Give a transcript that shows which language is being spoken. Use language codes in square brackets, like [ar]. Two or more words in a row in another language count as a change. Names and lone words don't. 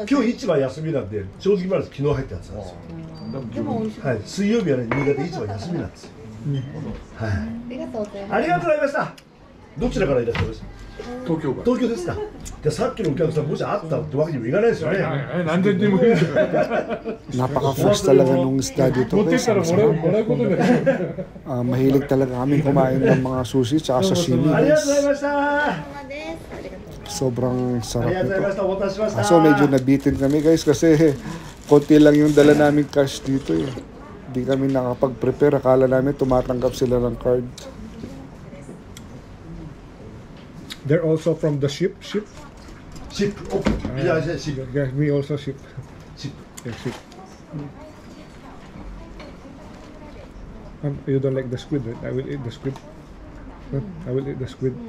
[ja] 今日市場休みなんで正直話昨日入ったやつなんですよ。でも美味しい。はい、水曜日はね新潟市場休みなんですよ。はい。ありがとうございます。ありがとうございました。どちらからいらっしゃいます？東京から。東京ですか。じゃあさっきのお客さんもしあったってわけにもいかないですよね。何千人もいる。 [tl] Napaka-fresh talaga nung isda dito, guys. Mahilig talaga kami kumain ng mga sushi tsaka sashimi, [ja] ありがとう [tl] guys. [ja] ございました。 [tl] Sobrang [ja] あ [tl] sarap [ja] りがとうございまし [tl] nito. [ja] た。お待たせしました。 [tl] Kaso medyo nabitin kami, guys, kasi konti lang yung dala namin cash dito, eh. Hindi kami nakapag-prepare. Akala namin tumatanggap sila ng card. [en] They're also from the ship. Ship. Okay. Yeah, ship. Yeah, me also ship. Ship. Yeah, ship. You don't like the squid, right? I will eat the squid. Huh? I will eat the squid.